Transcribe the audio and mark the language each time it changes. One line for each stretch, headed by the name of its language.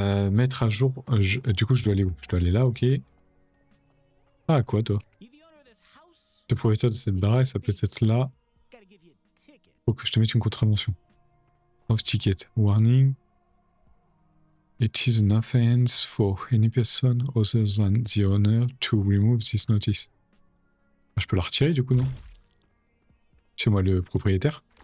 French: Mettre à jour. Du coup, je dois aller où? Je dois aller là, ok. Ah, à quoi, toi? Le propriétaire de cette baraque, ça peut être là. Faut que je te mette une contravention.
English: Off ticket. Warning. It is an offense for any person other than the owner to remove this notice.
French: Je peux la retirer, du coup, non? C'est moi le propriétaire.